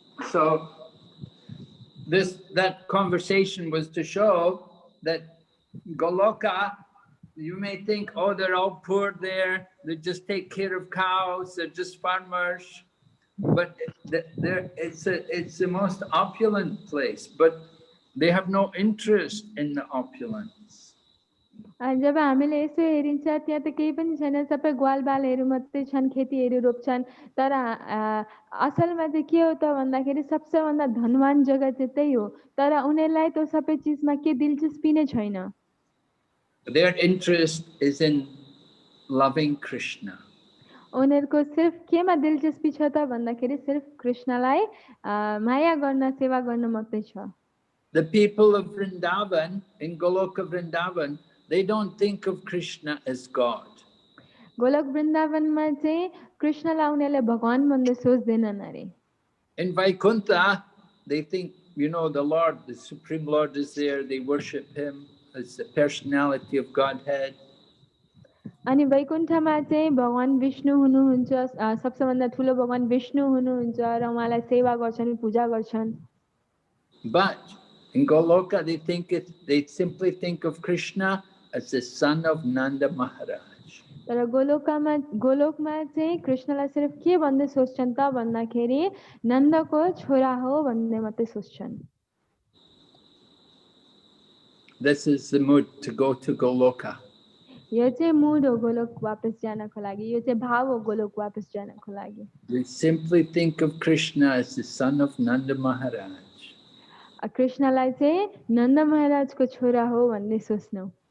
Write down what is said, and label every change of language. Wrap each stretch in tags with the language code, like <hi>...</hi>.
<en>So that conversation was to show that Goloka, you may think, oh, they're all poor there, they just take care of cows, they're just farmers. But it's the most opulent place, but they have no interest in the opulence.</en> <ne>जब हामीले यसो हेरिन्छ त्यहाँ त केही पनि छैन, सबै ग्वालबालहरू मात्रै छन्, खेतीहरू रोप्छन्। तर असलमा चाहिँ के हो त भन्दाखेरि सबैभन्दा धनवान जग्गा चाहिँ त्यही हो, तर उनीहरूलाई त्यो सबै चिजमा के दिलचस्पी नै छैन।</ne> <en>Their interest is in loving Krishna.</en> <ne>उनीहरूको सिर्फ केमा दिलचस्पी छ त भन्दाखेरि सिर्फ कृष्णलाई माया गर्न, सेवा गर्न मात्रै छ।</ne> <en>The people of Vrindavan, in Goloka Vrindavan, they don't think of Krishna as God.</en> <ne>Golok वृन्दावनमा चाहिँ कृष्णलाई उनीहरूले भगवान भन्दै सोच्दैनन् अरे।</ne> <en>In Vaikuntha, they think, you know, the Lord, the Supreme Lord is there, they worship him as the personality of Godhead.</en> <ne>अनि वैकुण्ठमा चाहिँ भगवान विष्णु हुनुहुन्छ, सबैभन्दा ठुलो भगवान विष्णु हुनुहुन्छ र उहाँलाई सेवा गर्छन्, पूजा गर्छन्।</ne> <en>But in Goloka, they simply think of Krishna as the son of Nanda Maharaj.</en> <ne>तर गोलोकमा चाहिँ कृष्णलाई सिर्फ के भन्दै सोच्छन् त भन्दाखेरि नन्दको छोरा हो भन्ने मात्रै सोच्छन्।</ne> <en>This is the mood to go to Goloka.</en> <ne>यो चाहिँ मुड हो गोलोक वापस जानको लागि, यो चाहिँ भाव हो गोलोक वापस जानको लागि।</ne> <en>They simply think of Krishna as the son of Nanda Maharaj.</en> <ne>कृष्णलाई चाहिँ नन्द महाराजको छोरा हो भन्ने सोच्नु।</ne>